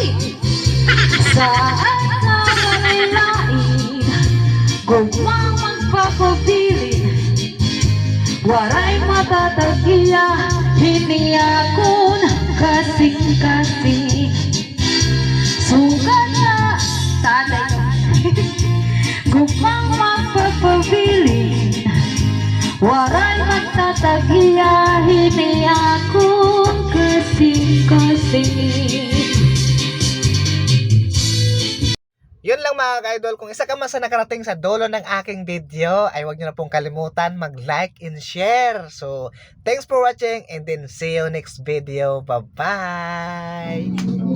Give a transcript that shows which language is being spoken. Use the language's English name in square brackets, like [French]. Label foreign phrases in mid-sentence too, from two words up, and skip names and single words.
[Waray] saan nga walay lain gugmang magpapabilin waray matatagya hindi akon kasing-kasing sugat na tatay gugmang magpapabilin waray matatagya hindi akon kasing-kasing. [Filipino] Yun lang mga ka-idol. Kung isa ka man sa nakarating sa dulo ng aking video, ay huwag nyo na pong kalimutan mag- [English] like and share. So, thanks for watching and then see you next video. Bye-bye!